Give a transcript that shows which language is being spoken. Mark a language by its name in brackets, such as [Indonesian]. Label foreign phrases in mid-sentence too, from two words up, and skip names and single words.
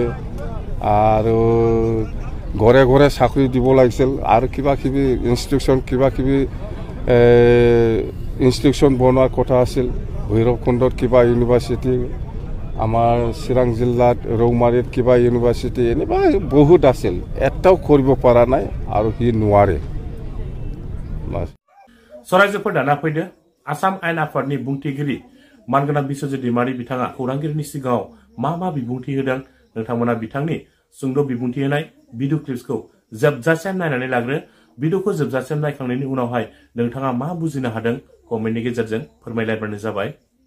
[Assamese] আৰু ঘৰে ঘৰে চাকৰি দিব লাগিছিল, আৰু কিবাকিবি ইনষ্টিটিউশ্যন বনোৱাৰ কথা আছিল। ভৈৰৱকুণ্ডত কিবা ইউনিভাৰ্চিটি, আমাৰ চিৰাং জিলাত ৰৌমাৰীত কিবা ইউনিভাৰ্চিটি, এনেকুৱা বহুত আছিল, এটাও কৰিব পৰা নাই আৰু সি নোৱাৰে। [Bodo] सोराइजोफोर दाना फैदो आसाम आयेन आफादनि बुंथिगिरि मानगोनां बिस्वजित दैमारि बिथाङा खौरांगिरिनि सिगाङाव मा बिबुंथि होदों नोंथांमोना बिथांनि सुंद' बिबुंथि होनाय भिडिअ क्लिप्सखौ जोबजासिम नायनानै लाग्रो। भिडिअखौ जोबजासिम नायखांनायनि उनावहाय नोंथाङा मा बुजिनो हादों कमेन्टनि गेजेरजों फोरमायलायबानो जाबाय।